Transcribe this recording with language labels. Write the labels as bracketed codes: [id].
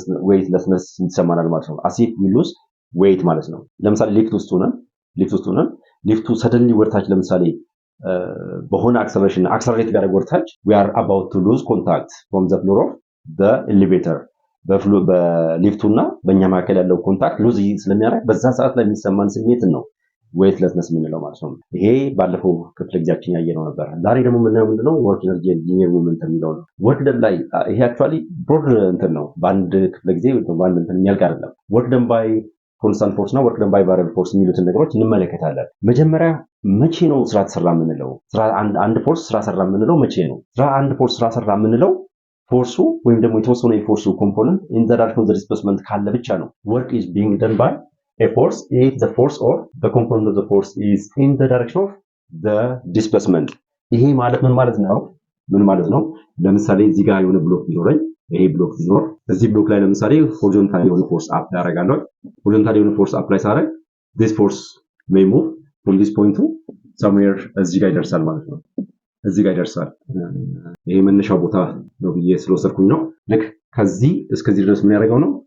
[am] weightlessness ይሰማናል ማለት ነው። [en] as if we lose weight [am] ማለት ነው። ለምሳሌ ሊፍት ውስጥ ሆነን ሊፍቱ ሰደንሊ ወርታች ለምሳሌ በሆነ አክሰለሬሽን አክሰለሬት ጋር ወርታች [en] we are about to lose contact from the floor of the elevator [am] በሊፍቱና በእኛ መካከል ያለው ኮንታክት ሉዝ ስለሚያደርግ በዛ ሰዓት ላይ የሚሰማን ስሜት ነው weightlessness የምንለው ማለት ነው። ይሄ ባለፈው ክፍለ ጊዜያችን ያየነው ነበር። ዛሬ ደግሞ የምናየው ምንድነው? [en] work energy and momentum [am] የሚለው ነው። work done ላይ ይሄ actually broad እንትን ነው። በአንድ ክፍለ ጊዜ በአንድ እንትን የሚያልቅ አይደለም። [en] work done by constant force እና work done by variable force [am] የሚሉትን ነገሮች እንመለከታለን። መጀመሪያ መቼ ነው ስራ ተሰራ የምንለው? አንድ ፎርስ ስራ ሰራ የምንለው መቼ ነው? አንድ ፎርስ ስራ ሰራ የምንለው ፎርሱ ወይም ደግሞ የተወሰነ የፎርሱ ኮምፖነንት [en] in the direction of the displacement [am] ካለ ብቻ ነው። [en] work is being done by a force if the force of the component of the force is in the direction of the displacement። [am] ይሄ ማለት ምን ማለት ነው? ለምሳሌ እዚህ ጋር የሆነ ብሎክ ቢኖረኝ ይሄ ብሎክ ሲኖር እዚህ ብሎክ ላይ ለምሳሌ ሆሪዞንታል የሆነ ፎርስ አፕላይ አደርጋለሁ። ሆሪዞንታል የሆነ ፎርስ አፕላይ ሳደርግ [en] this force may move from this point to somewhere [am] እዚህ ጋር ይደርሳል ማለት ነው። እዚህ ጋር ይደርሳል። ይሄ መነሻው ቦታ ነው ብዬ ስለወሰድኩኝ ነው። ልክ ከዚህ እስከዚህ ድረስ ምን ያደርገው ነው?